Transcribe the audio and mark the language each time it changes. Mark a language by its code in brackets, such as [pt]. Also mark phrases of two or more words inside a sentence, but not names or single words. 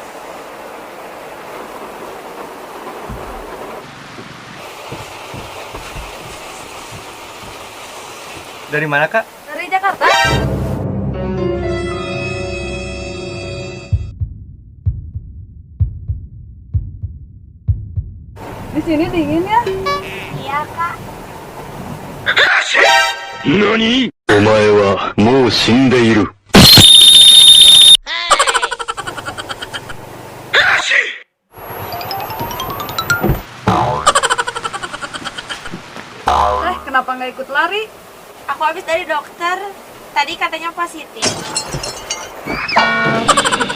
[id] Dari mana kak? Dari Jakarta. Di sini dingin ya? Iya kak. [ja] 何お前はもう死んでいる。 [id] Kenapa nggak ikut lari? Aku habis dari dokter. Tadi katanya positif.